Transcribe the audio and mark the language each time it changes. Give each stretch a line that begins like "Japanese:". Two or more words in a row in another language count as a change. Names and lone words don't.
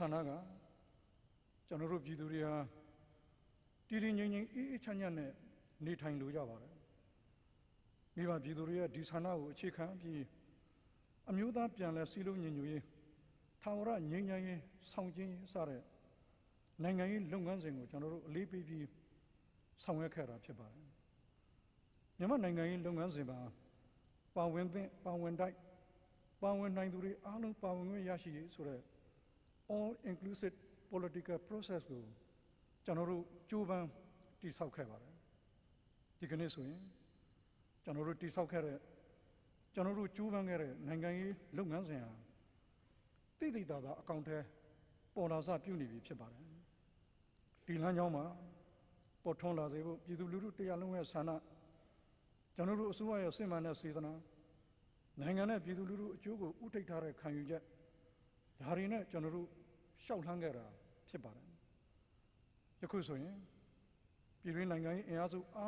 Burmese: န္ဒကကျွန်တော်တို့ပြည်သူတွေဟာတည်တည်ငြိမ်ငြိမ်အေးအေးချမ်းချမ်းနဲ့နေထိုင်လိုကြပါတယ်မိဘပြည်သူတွေရဲ့ဒီဆန္ဒကိုအခြေခံပြီးအမျိုးသားပြန်လည်စည်းလုံးညီညွတ်ရေးထာဝရငြိမ်းချမ်းရေးဆောင်ကျဉ်ရေးစတဲ့နိုင်ငံရေးလုပ်ငန်းစဉ်ကိုကျွန်တော်တို့အလေးပေးပြီးဆောင်ရွက်ခဲ့တာဖြစ်ပါတယ်မြန်မာနိုင်ငံရေးလုပ်ငန်းစဉ်မှာပါဝင်သင့်ပါဝင်တိုက်ပါဝင်နိုင်သူတွေအားလုံးပါဝင်ခွင့်ရရှိရေးဆိုတဲ့
English: all inclusive political process
Burmese: ကိုကျွန်တော်တို့ကြိုးပမ်းတည်ဆောက်ခဲ့ပါတယ်ဒီကနေ့ဆိုရင်ကျွန်တော်တို့တည်ဆောက်ခဲ့တဲ့ကျွန်တော် တို့ကြိုးပမ်းခဲ့တဲ့နိုင်ငံရေးလုပ်ငန်းစဉ်ဟာတိတိကျကျအကောင့်ထဲပေါ်လာစပြုနေပြီဖြစ်ပါတယ်ဒီလမ်းကြောင်းမှာပေါ်ထွန်းလာစေဖို့ပြည်သူလူထုတရားလုံးရဲ့ဆန္ဒကျွန်တော်တို့အစိုးရရဲ့စစ်မှန်တဲ့စေတနာနိုင်ငံနဲ့ပြည်သူလူထုအကျိုးကိုဥထိပ်ထားတဲ့ခံယူချက်ဒါတွေနဲ့ကျွန်တော်တို့ရှောက်လှမ်းခဲ့တာဖြစ်ပါတယ်ယခုဆိုရင်ပြည်တွင်းနိုင်ငံရေးအင်အားစုအား